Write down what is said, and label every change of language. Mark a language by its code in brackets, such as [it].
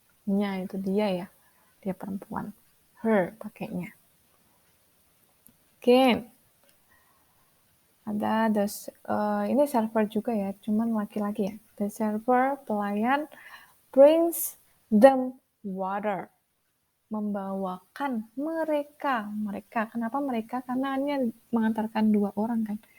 [id] Nya itu dia ya, dia perempuan. Her pakainya. Oke. Ada ini server juga ya, cuman laki-laki ya. [en] The server, pelayan, brings them water. [id] Membawakan mereka. Kenapa mereka? Karena ini mengantarkan 2 orang kan.